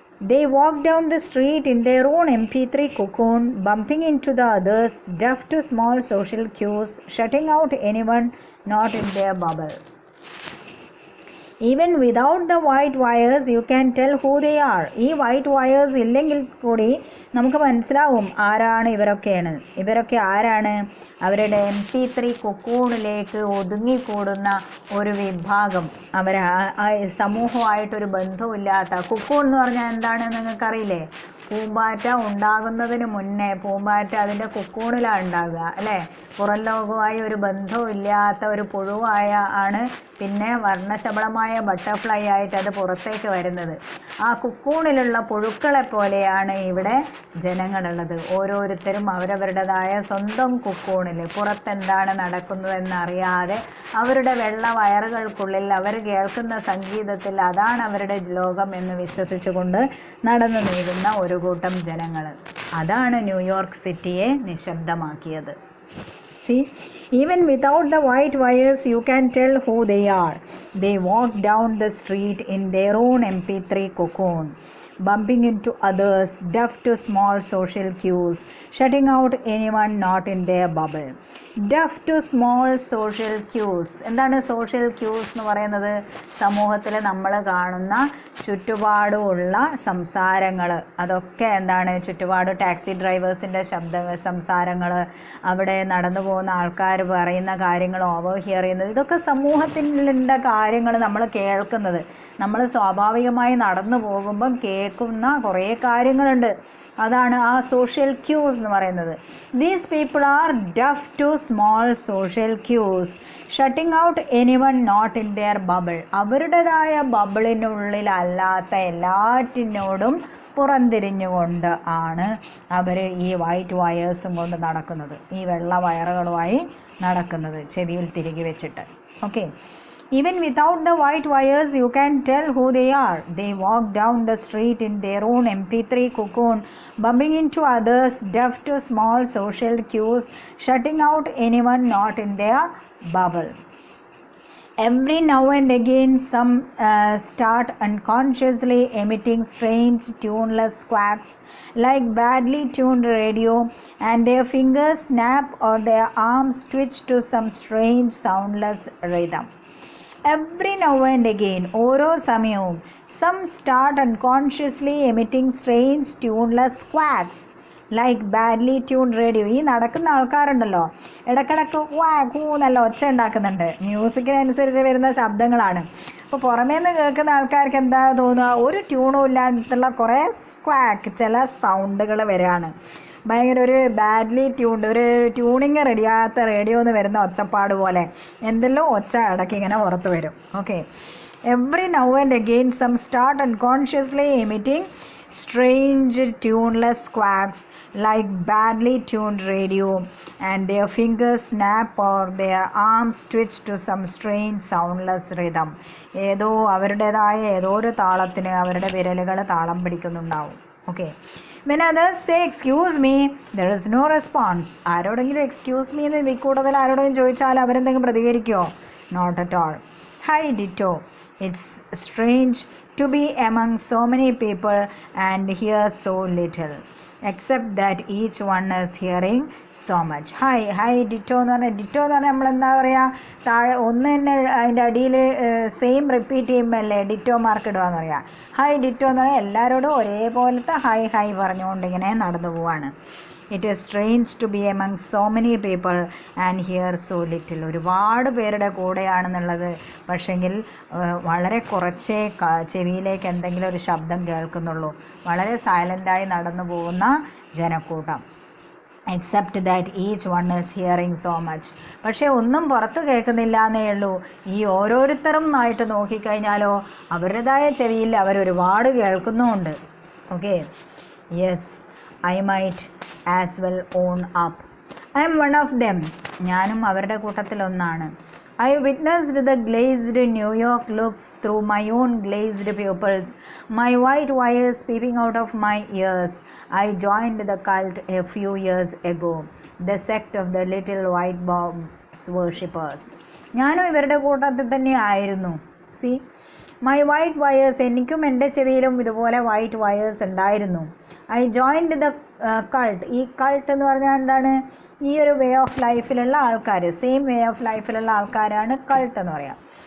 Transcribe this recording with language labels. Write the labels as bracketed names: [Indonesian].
[English] They walk down the street in their own MP3 cocoon, bumping into the others, deaf to small social cues, shutting out anyone not in their bubble. Even without the white wires, you can tell who they are. [Malayalam] ഈ white wires ഇല്ലെങ്കിൽ കൂടി നമുക്ക് മനസ്സിലാവും ആരാണ് ഇവരൊക്കെ ആരാണ്? അവരുടെ MP3 കൊക്കൂണിലേക്ക് ഒതുങ്ങിക്കൂടുന്ന ഒരു വിഭാഗം. അവർ സമൂഹമായിട്ടൊരു ബന്ധവുമില്ലാത്ത. കൊക്കൂൺ എന്ന് പറഞ്ഞാൽ എന്താണെന്ന് നിങ്ങൾക്കറിയില്ലേ? പൂമ്പാറ്റ ഉണ്ടാകുന്നതിന് മുന്നേ പൂമ്പാറ്റ അതിൻ്റെ കൊക്കൂണിലാണ് ഉണ്ടാകുക, അല്ലേ? പുറം ലോകവുമായി ഒരു ബന്ധവും ഇല്ലാത്ത ഒരു പുഴുവാണ് പിന്നെ വർണ്ണശബളമായ ബട്ടർഫ്ലൈ ആയിട്ട് അത് പുറത്തേക്ക് വരുന്നത്. ആ കൊക്കൂണിലുള്ള പുഴുക്കളെ പോലെയാണ് ഇവിടെ ജനങ്ങളുള്ളത്. ഓരോരുത്തരും അവരവരുടേതായ സ്വന്തം കൊക്കൂണിൽ പുറത്തെന്താണ് നടക്കുന്നതെന്നറിയാതെ അവരുടെ വെള്ള വയറുകൾക്കുള്ളിൽ അവർ കേൾക്കുന്ന സംഗീതത്തിൽ അതാണ് അവരുടെ ലോകം എന്ന് വിശ്വസിച്ചുകൊണ്ട് നടന്നു നീങ്ങുന്ന ഒരു കൂട്ടം ജനങ്ങൾ. അതാണ് ന്യൂയോർക്ക് സിറ്റിയെ നിശബ്ദമാക്കിയത്. [English] See, even without the white wires, you can tell who they are. They walk down the street in their own MP3 cocoon, bumping into others, deaf to small social cues, shutting out anyone not in their bubble. Deaf to small social cues. [Malayalam] എന്താണ് social quiz എന്ന് പറയുന്നത്? സമൂഹത്തിൽ നമ്മൾ കാണുന്ന ചുറ്റുപാടുമുള്ള സംസാരങ്ങൾ. അതൊക്കെ എന്താണ്? ചുറ്റുപാട് ടാക്സി ഡ്രൈവേഴ്സിൻ്റെ സംസാരങ്ങൾ, അവിടെ നടന്നു പോകുന്ന ആൾക്കാർ പറയുന്ന കാര്യങ്ങൾ ഓവർ ഹിയർ ചെയ്യുന്നത്, ഇതൊക്കെ സമൂഹത്തിലുള്ള കാര്യങ്ങൾ നമ്മൾ കേൾക്കുന്നത്. നമ്മൾ സ്വാഭാവികമായി നടന്നു പോകുമ്പം കേൾക്കുന്ന കുറേ കാര്യങ്ങളുണ്ട്. അതാണ് ആ സോഷ്യൽ ക്യൂസ് എന്ന് പറയുന്നത്. [English] These people are deaf to small social cues, shutting out anyone not in their bubble. [Malayalam] അവരുടേതായ ബബിളിനുള്ളിലല്ലാത്ത എല്ലാറ്റിനോടും പുറംതിരിഞ്ഞുകൊണ്ട് ആണ് അവർ ഈ വൈറ്റ് വയേഴ്സും കൊണ്ട് നടക്കുന്നത്, ഈ വെള്ള വയറുകളുമായി നടക്കുന്നത്, ചെവിയിൽ തിരികെ വെച്ചിട്ട്. Okay. [English] Even without the white wires, you can tell who they are. They walk down the street in their own MP3 cocoon, bumping into others, deaf to small social cues, shutting out anyone not in their bubble. Every now and again, some start unconsciously emitting strange, tuneless quacks like badly tuned radio, and their fingers snap or their arms twitch to some strange, soundless rhythm. Every now and again, [Malayalam] ഓരോ സമയവും, [English] some start unconsciously emitting strange, tuneless quacks like badly tuned radio. [Malayalam] ഈ നടക്കുന്ന ആൾക്കാരുണ്ടല്ലോ, ഇടക്കിടക്ക് quack നല്ല ഒച്ച ഉണ്ടാക്കുന്നുണ്ട്. മ്യൂസിക്കിനനുസരിച്ച് വരുന്ന ശബ്ദങ്ങളാണ്. അപ്പോൾ പുറമേ നിന്ന് കേൾക്കുന്ന ആൾക്കാർക്ക് എന്താ തോന്നുക? ഒരു ട്യൂണും ഇല്ലാണ്ടുള്ള കുറേ സ്ക്വാക്ക്, ചില സൗണ്ടുകൾ വരികയാണ്. ഭയങ്കര ഒരു ബാഡ്ലി ട്യൂൺഡ്, ഒരു ട്യൂണിങ് റെഡിയാകാത്ത റേഡിയോ എന്ന് വരുന്ന ഒച്ചപ്പാട് പോലെ എന്തെല്ലോ ഒച്ച ഇടയ്ക്ക് ഇങ്ങനെ പുറത്ത് വരും. Okay. [English] Every now and again some start unconsciously emitting strange tuneless quacks like badly tuned radio, and their fingers snap or their arms twitch to some strange soundless rhythm. [Malayalam] ഏതോ അവരുടേതായ ഏതോ ഒരു താളത്തിന് അവരുടെ വിരലുകൾ താളം പിടിക്കുന്നുണ്ടാവും. Okay. [English] When others say excuse me, there is no response. [Malayalam] ആരോടെങ്കിലും excuse me എന്ന് കൂടുതൽ ആരോടെങ്കിലും ചോദിച്ചാൽ അവരെന്തെങ്കിലും പ്രതികരിക്കുമോ? [English] Not at all. Hi ditto. It's strange to be among so many people and hear so little. Except that each one is hearing so much. [Malayalam] Hi ditto എന്ന് പറഞ്ഞാൽ നമ്മളെന്താ പറയുക, താഴെ ഒന്ന് തന്നെ അതിൻ്റെ അടിയിൽ സെയിം റിപ്പീറ്റ് ചെയ്യുമ്പോഴല്ലേ ഡിറ്റോ മാർക്ക് ഇടുകയെന്ന് പറയാം. ഹായ് ഡിറ്റോ എന്ന് പറഞ്ഞാൽ എല്ലാവരോടും ഒരേപോലത്തെ ഹായ് പറഞ്ഞുകൊണ്ട് ഇങ്ങനെ നടന്നു പോവാണ്. [English] It is strange to be among so many people and hear so little. [Malayalam] ഒരുപാട് പേരുടെ കൂടെയാണെന്നുള്ളത്, പക്ഷെങ്കിൽ വളരെ കുറച്ചേ ചെവിയിലേക്ക് എന്തെങ്കിലും ഒരു ശബ്ദം കേൾക്കുന്നുള്ളൂ. വളരെ സൈലൻ്റായി നടന്നു പോകുന്ന ജനക്കൂട്ടം. [English] Except that each one is hearing so much. [Malayalam] പക്ഷേ ഒന്നും പുറത്ത് കേൾക്കുന്നില്ല എന്നേ ഉള്ളൂ. ഈ ഓരോരുത്തരും ആയിട്ട് നോക്കിക്കഴിഞ്ഞാലോ അവരുടേതായ ചെവിയിൽ അവരൊരുപാട് കേൾക്കുന്നുമുണ്ട്. [English] Okay, yes, I might as well own up. I am one of them. [Malayalam] ഞാനും അവരുടെ കൂട്ടത്തിലൊന്നാണ്. [English] I witnessed the glazed New York looks through my own glazed pupils, my white wires peeping out of my ears. I joined the cult a few years ago, the sect of the little white box worshippers. [Malayalam] ഞാനും ഇവരുടെ കൂട്ടത്തിൽ തന്നെ ആയിരുന്നു. [English] See, my white wires, [Malayalam] എനിക്കും എൻ്റെ ചെവിയിലും ഇതുപോലെ white wires ഉണ്ടായിരുന്നു. [English] I joined the cult. [Malayalam] ഈ കൾട്ട് എന്ന് പറഞ്ഞാൽ എന്താണ്? ഈ ഒരു വേ ഓഫ് ലൈഫിലുള്ള ആൾക്കാർ, സെയിം വേ ഓഫ് ലൈഫിലുള്ള ആൾക്കാരാണ് കൾട്ട് എന്ന് പറയാം.